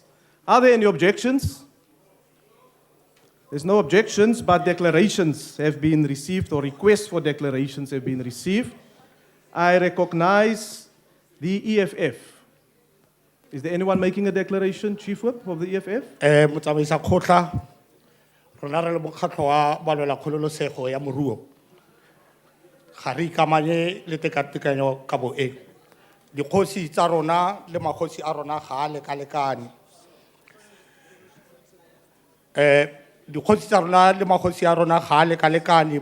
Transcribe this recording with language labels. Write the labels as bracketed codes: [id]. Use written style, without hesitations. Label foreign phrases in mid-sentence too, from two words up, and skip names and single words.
[en] Are there any objections? There's no objections, but declarations have been received, or requests for declarations have been received. I recognize the EFF. Is there anyone making a declaration, Chief Whip of the EFF? [tn] Motsamaisa Kgotla, rona re le mokgatlho wa balwela kgololosego ya moruo. Ga re ikamanye le tekatekanyo ka bo e. Dikgosi tsa rona le magosi a rona ga a lekalekane. Dikgosi tsa rona le magosi a rona ga a lekalekane.